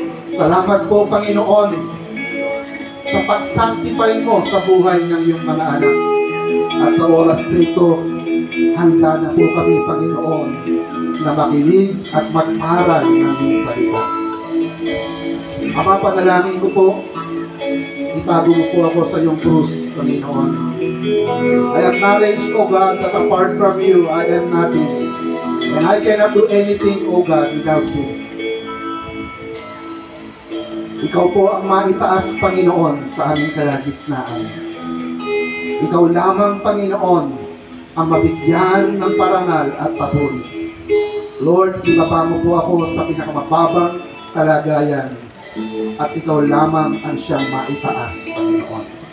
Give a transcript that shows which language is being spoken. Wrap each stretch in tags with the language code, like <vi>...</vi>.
<tl>Salamat po, Panginoon, sa pag-sanctify mo sa buhay ng iyong mga anak. At sa oras nito, handa na po kami, Panginoon, na makinig at mag-aral ng iyong salita. Ama, panalangin ko po, itago mo po ako sa iyong krus, Panginoon.</tl> <en>I acknowledge, O God, that apart from you, I am nothing. And I cannot do anything, O God, without you.</en> <tl>Ikaw po ang maitaas, Panginoon, sa aming kalagitnaan. Ikaw lamang, Panginoon, ang mabigyan ng parangal at papuri. Lord, ibaba mo po ako sa pinakamababang kalagayan at ikaw lamang ang siyang maitaas, Panginoon.</tl>